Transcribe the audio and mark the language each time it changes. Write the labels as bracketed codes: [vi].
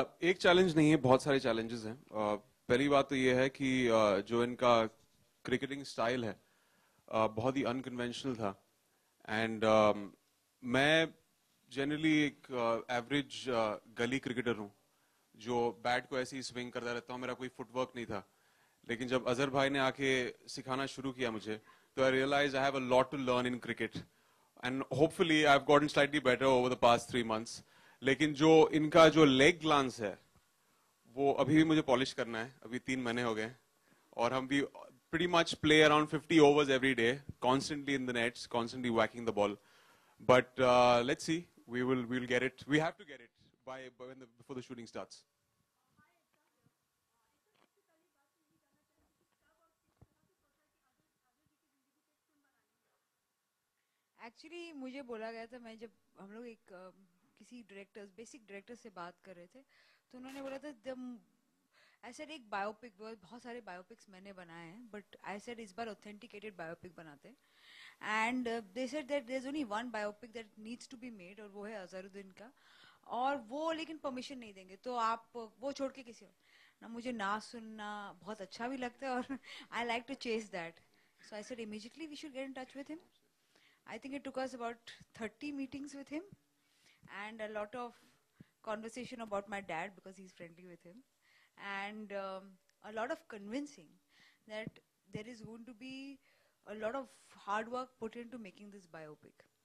[hi] एक चैलेंज नहीं है, बहुत सारे चैलेंजेस हैं। पहली बात तो ये है कि जो इनका क्रिकेटिंग स्टाइल है बहुत ही अनकन्वेंशनल था, एंड मैं जनरली एक एवरेज गली क्रिकेटर हूँ जो बैट को ऐसे ही स्विंग करता रहता हूँ, मेरा कोई फुटवर्क नहीं था। लेकिन जब अजहर भाई ने आके सिखाना शुरू किया मुझे, तो [en] I realise I have a lot to learn in cricket, and hopefully I have gotten slightly better over the past 3 months। [hi] लेकिन जो इनका जो लेग ग्लांस है वो अभी भी मुझे पॉलिश करना है। अभी 3 महीने हो गए और हम भी [en] pretty much play around 50 overs every day, constantly in the nets, constantly whacking the ball. But let's see, we'll get it. We have to get it before the shooting starts. [hi] Actually मुझे बोला गया था, मैं जब हम लोग एक किसी बेसिक डायरेक्टर से बात कर रहे थे, तो उन्होंने बोला था जब ऐसे एक बायोपिक, बहुत सारे बायोपिक्स मैंने बनाए हैं, [en] but I said [hi] इस बार ऑथेंटिकेटेड बायोपिक बनाते हैं। [en] and they said that there is only one biopic that needs to be made, [hi] और वो है अजहरुद्दीन का। और वो लेकिन परमिशन नहीं देंगे, तो आप वो छोड़ के किसी और ना, मुझे ना सुनना बहुत अच्छा भी लगता है, और [en] I like to chase that. So I said immediately we should get in touch with him. I think it took us about 30 meetings with him and a lot of conversation about my dad because he's friendly with him, and a lot of convincing that there is going to be a lot of hard work put into making this biopic.